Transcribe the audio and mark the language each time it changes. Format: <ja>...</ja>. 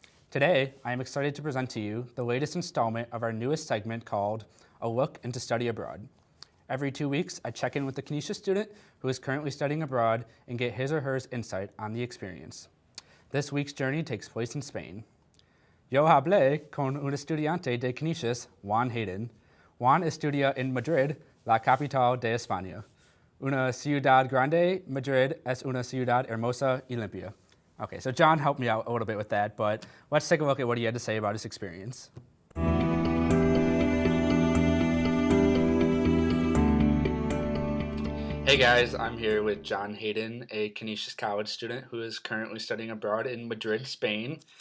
<en>Today, I am excited to present to you the latest installment of our newest segment called A Look into Study Abroad. Every 2 weeks, I check in with a Canisius student who is currently studying abroad and get his or her insight on the experience. This week's journey takes place in Spain.</en> <es>Yo hablé con un estudiante de Canisius, Juan Hayden. Juan estudia en Madrid, la capital de España. Una ciudad grande, Madrid es una ciudad hermosa y limpia.</es> <en>Okay, so John helped me out a little bit with that, but let's take a look at what he had to say about his experience. Hey guys, I'm here with John Hayden, a Canisius College student who is currently studying abroad in Madrid, Spain.</en>